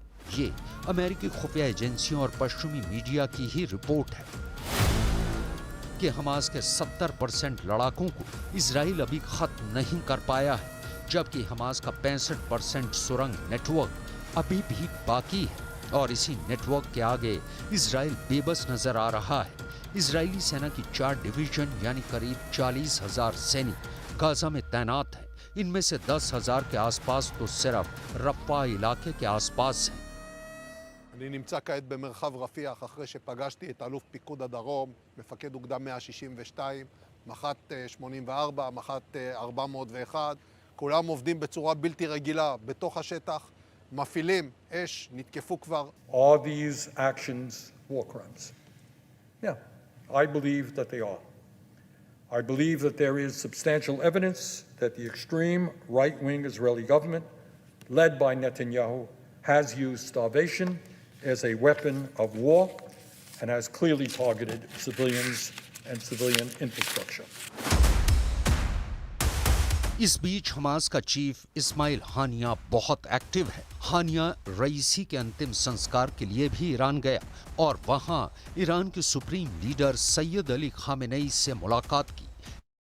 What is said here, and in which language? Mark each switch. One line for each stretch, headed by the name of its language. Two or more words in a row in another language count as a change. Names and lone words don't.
Hindi: ये अमेरिकी खुफिया एजेंसियों और पश्चिमी मीडिया की ही रिपोर्ट है कि हमास के 70% लड़ाकों को इजराइल अभी खत्म नहीं कर पाया है, जबकि हमास का 65% सुरंग नेटवर्क अभी भी बाकी है। और इसी नेटवर्क के आगे इजराइल बेबस नजर आ रहा है। इजरायली सेना की 4 डिवीजन यानी करीब 40,000 सैनिक गाजा में तैनात हैं। इनमें से 10,000 के आसपास तो सिर्फ रफ़ा इलाके के आसपास हैं।
Hebrew: אני נמצא כעת במרחב רפיח אחרי שפגשתי את אלוף פיקוד הדרום, מפקד אוגדה 162, מח"ט 84, מח"ט 401, כולם עובדים בצורה בלתי רגילה בתוך השטח, מפעילים אש, נתקפו כבר.
English: Are these actions war crimes? Yeah, I believe that they are. I believe that there is substantial evidence that the extreme right-wing Israeli government, led by Netanyahu, has used starvation as a weapon of war and has clearly targeted civilians and civilian infrastructure.
Hindi: इस बीच हमास का चीफ इस्माइल हानिया बहुत एक्टिव है। हानिया रईसी के अंतिम संस्कार के लिए भी ईरान गया और वहां ईरान के
English: supreme leader
Hindi: सैयद अली खामेनेई से मुलाकात की।